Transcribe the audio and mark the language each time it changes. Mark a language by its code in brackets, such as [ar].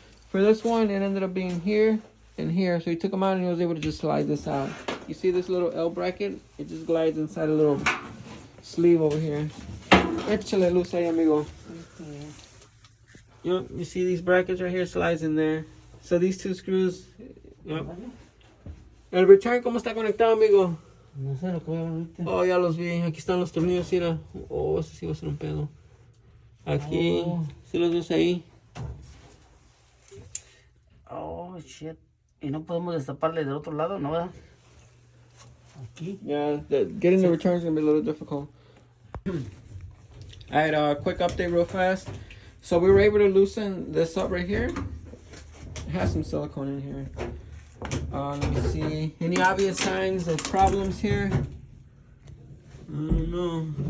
[en] For this one, it ended up being here and here. So he took them out and he was able to just slide this out. You see this little L bracket? It just glides inside a little sleeve over here. [es] Échale luz ahí, amigo. [en] Yep, you see these brackets right here, slides in there. So these two screws, yep. [es] El return, ¿cómo está conectado, amigo? No sé lo que voy a ver ahorita. Oh, ya los vi. Aquí están los tornillos, mira. Oh, ese sí va a ser un pedo. Aquí, ¿sí los ves ahí? [en] Oh, shit. [es] Y no podemos destaparle del otro lado, ¿no? ¿Verdad? Aquí. [en] Yeah, getting the returns is gonna be a little difficult. Alright, quick update real fast. So we were able to loosen this up right here. It has some silicone in here. Let me see. Any obvious signs of problems here? I don't know.